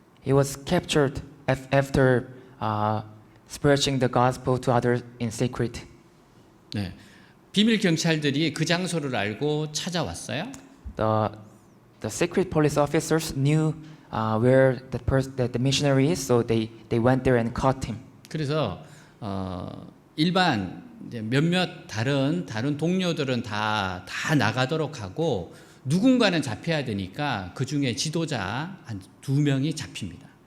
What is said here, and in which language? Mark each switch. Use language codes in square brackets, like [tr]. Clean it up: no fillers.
[en] He was captured after preaching the gospel to others in secret. [ko] 네, 비밀 경찰들이 그 장소를 알고 찾아왔어요. [en] The secret police officers knew where the missionary is, so they went there and caught him. [ko] 그래서 일반 이제 몇몇 다른 동료들은 다 나가도록 하고 누군가는 잡혀야 되니까 그 중에 지도자 한 2명이 잡힙니다.